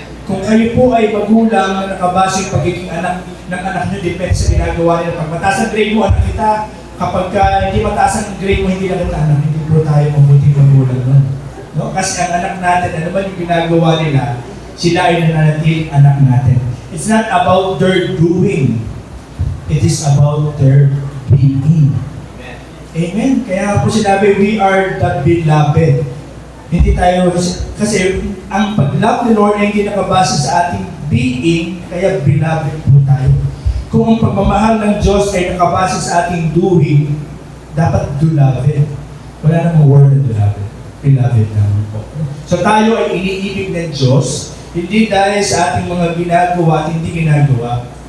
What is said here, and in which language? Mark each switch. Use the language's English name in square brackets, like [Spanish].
[Filipino] Kung kayo po ay magulang na nakabase yung pagiging anak ng anak nyo, depende sa ginagawa nila. Pag mataas ang grade mo, anak kita. Kapag hindi mataas ang grade mo, hindi lang kita anak. Hindi po tayo mabuting magulang nun. No? Kasi ang anak natin, ano ba yung ginagawa nila, sila ay nananatiling anak natin. [English] It's not about their doing. It is about their being. Amen? Kaya po sinabi, we are the beloved. [Filipino] Hindi tayo, kasi ang pag-love ni Lord ay hindi nakabase sa ating being, kaya beloved po tayo. Kung ang pagmamahal ng Diyos ay nakabase sa ating doing, dapat beloved. Wala namang word na beloved. Beloved naman po. So tayo ay iniibig ng Diyos, hindi dahil sa ating mga ginagawa at hindi ginagawa.